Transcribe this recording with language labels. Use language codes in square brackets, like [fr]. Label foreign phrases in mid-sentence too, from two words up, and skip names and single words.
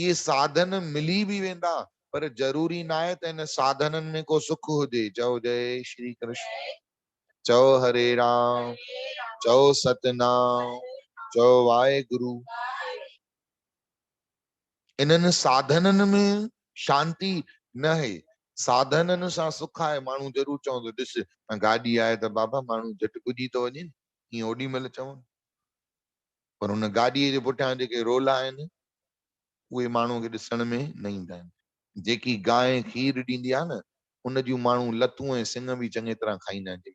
[sd] ये साधन मिली भी वेंदा, पर जरूरी ना आहे त इन साधननि में को सुख हुजे। चओ जय श्री कृष्ण। चओ हरे राम। चओ सतनाम। चओ वाहेगुरु। इन्हनि साधननि में शांति न है। साधननि सां सुख आहे। माण्हू जरूर चवंदो ॾिस गाॾी आहे त बाबा माण्हू झटि पुॼी थो वञे, ईअं ओॾी महिल चवनि। पर हुन गाॾीअ जे पुठियां जेके रोल आहिनि, उहे माण्हू खे ॾिसण में न ईंदा आहिनि। जेकी गांइ खीर ॾींदी आहे न, उन जूं माण्हू लतूं ऐं सिंग बि चङी तरह खाईंदा आहिनि।